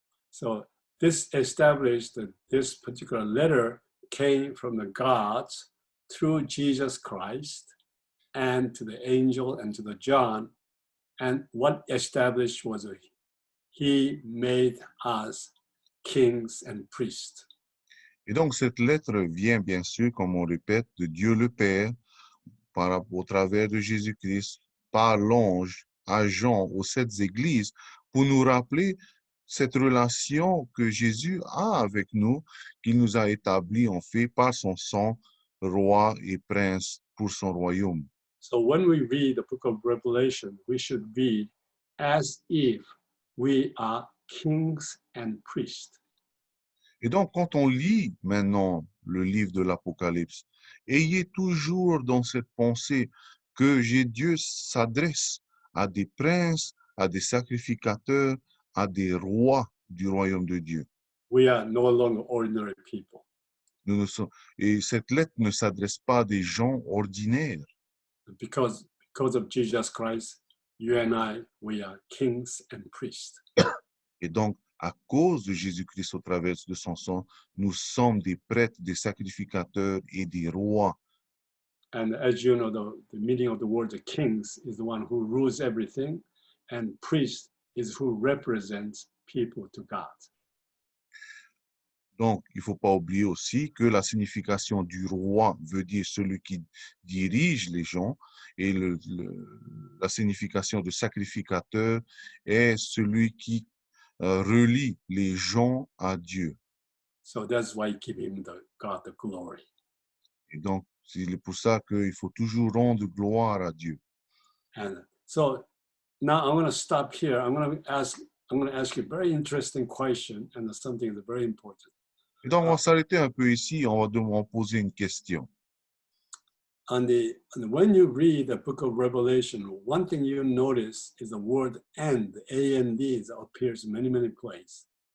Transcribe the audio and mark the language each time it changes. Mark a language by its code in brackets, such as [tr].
[en] So this established that this particular letter came from the gods through Jesus Christ and to the angel and to the John, And what established was he made us kings and priests. [fr] Et donc, cette lettre vient, bien sûr, comme on répète, de Dieu le Père, au travers de Jésus-Christ, par l'ange, à Jean, aux 7 églises, pour nous rappeler cette relation que Jésus a avec nous, qu'il nous a établie, en fait, par son sang, roi et prince pour son royaume. [en] So when we read the book of Revelation, we should read as if we are kings and priests. [fr] Et donc, quand on lit maintenant le livre de l'Apocalypse, ayez toujours dans cette pensée que Dieu s'adresse à des princes, à des sacrificateurs, à des rois du royaume de Dieu. [en] We are no longer ordinary people. [fr] Et cette lettre ne s'adresse pas à des gens ordinaires. [en] Because of Jesus Christ, you and I, we are kings and priests. [fr] Et donc, à cause de Jésus-Christ au travers de son sang, nous sommes des prêtres, des sacrificateurs et des rois. [en] And as you know, the meaning of the word the kings is the one who rules everything, and priest is who represents people to God. [fr] Donc, il ne faut pas oublier aussi que la signification du roi veut dire celui qui dirige les gens et la signification de sacrificateur est celui qui relie les gens à Dieu. [en] So that's why give him God the glory. [fr] Et donc, c'est pour ça qu'il faut toujours rendre gloire à Dieu. [en] And so now I'm going to stop here. I'm going to ask you a very interesting question and something that's very important. [fr] Et donc, on va s'arrêter un peu ici, on va devoir poser une question. [en] When you read the book of Revelation, one thing you notice is the word "and," A-N-D, that appears many places.